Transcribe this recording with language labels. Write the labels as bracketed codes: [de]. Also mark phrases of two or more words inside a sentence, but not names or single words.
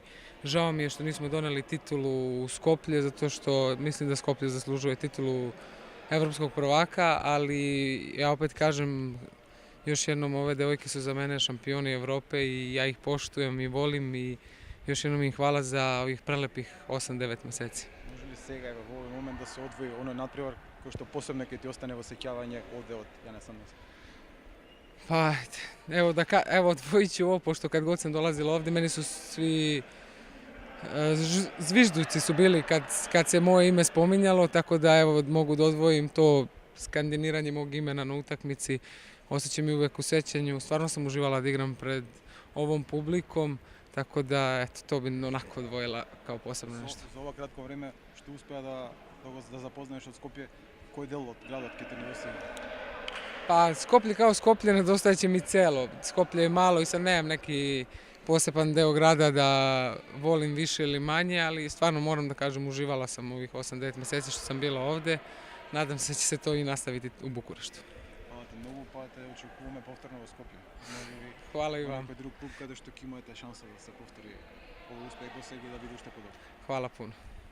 [sr] Žao mi je što nismo doneli titulu u Skoplje, zato što mislim da Skoplje zaslužuje titulu evropskog prvaka, ali ja opet kažem još jednom, ove devojke su za mene šampioni Evrope i ja ih poštujem i volim i još jednom im hvala za ovih prelepih 8-9 meseci. [mk] Може ли сега во овој момент да се одвои оној надпревар кој што посебно ќе ти остане во сеќавање овде од Јане Сандерс? [sr] Pa, evo odvojit ću ovo, pošto kad god sam dolazila ovde, meni su svi zvižduci su bili kad se moje ime spominjalo, tako da evo mogu da odvojim to skandiniranje mog imena na utakmici. Osjećam i uvek u sećanju, stvarno sam uživala da igram pred ovom publikom, tako da eto, to bi onako odvojila kao posebno nešto. [mk] За ова кратко време што успеа да запознаеш од Скопје, кој дел од градот ќе ти недостигне? [sr] Pa Skoplje kao Skoplje nedostajeće mi celo. Skoplje je malo i sad nemam neki poseban deo grada da volim više ili manje, ali stvarno moram da kažem uživala sam ovih 8-9 meseci što sam bila ovde. Nadam se da će se to i nastaviti u Bukureštu. Hvala ti mnogo, pa [mk] те очекуваме повторно во Скопје. Може би [sr] Hvala i vam. [mk] некој друг клуб каде што ќе имате шанса да се повтори овој успех до сега и да биде уште подобро. [sr] Hvala puno.